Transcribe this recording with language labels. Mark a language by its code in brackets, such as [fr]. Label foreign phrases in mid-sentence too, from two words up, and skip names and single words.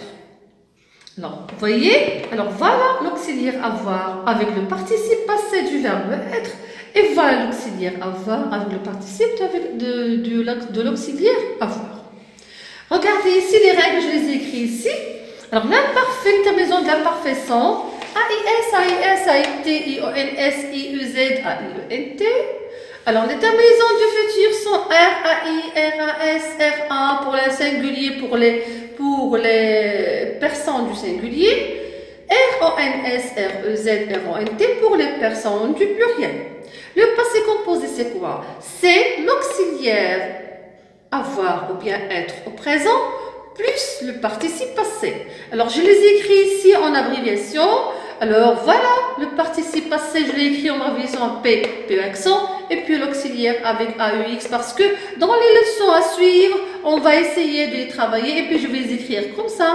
[fr] Alors, vous voyez, alors voilà l'auxiliaire avoir avec le participe passé du verbe être et voilà l'auxiliaire avoir avec le participe de l'auxiliaire avoir. Regardez ici les règles, je les ai écrites ici. Alors, l'imparfait, les terminaisons de l'imparfait sont A-I-S, A-I-S, A-I-T, I-O-N-S, I-U-Z, A-I-E-N-T. Alors, les terminaisons du futur sont R-A-I, R-A-S, R-A pour les singuliers, pour les personnes du singulier. R-O-N-S, R-E-Z, R-O-N-T pour les personnes du pluriel. Le passé composé, c'est quoi? C'est l'auxiliaire avoir ou bien être au présent plus le participe passé. Alors, je les écris ici en abréviation. Alors, voilà, le participe passé, je l'ai écrit en abréviation en P, P accent, et puis l'auxiliaire avec AEX, parce que dans les leçons à suivre, on va essayer de les travailler, et puis je vais les écrire comme ça.